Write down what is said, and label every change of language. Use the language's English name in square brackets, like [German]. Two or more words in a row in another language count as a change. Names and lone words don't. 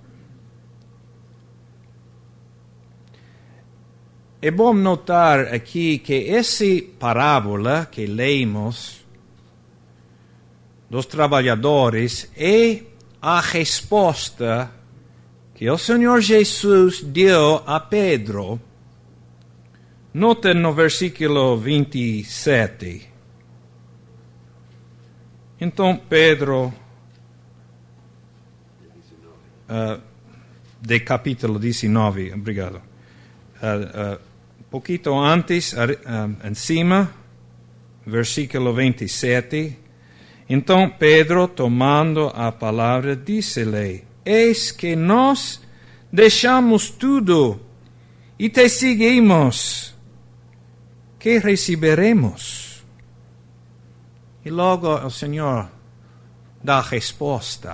[Portuguese] É bom notar aqui que essa parábola que lemos dos trabalhadores é a resposta que [Spanish] el Señor Jesús dio a Pedro. [Portuguese] Noten no versículo 27. Então Pedro, de capítulo 19, obrigado. [Spanish] Poquito antes, encima, versículo 27. [Portuguese] Então Pedro, tomando a palavra, disse-lhe: Eis que nós deixamos tudo e te seguimos. Que receberemos? E logo o Senhor dá a resposta.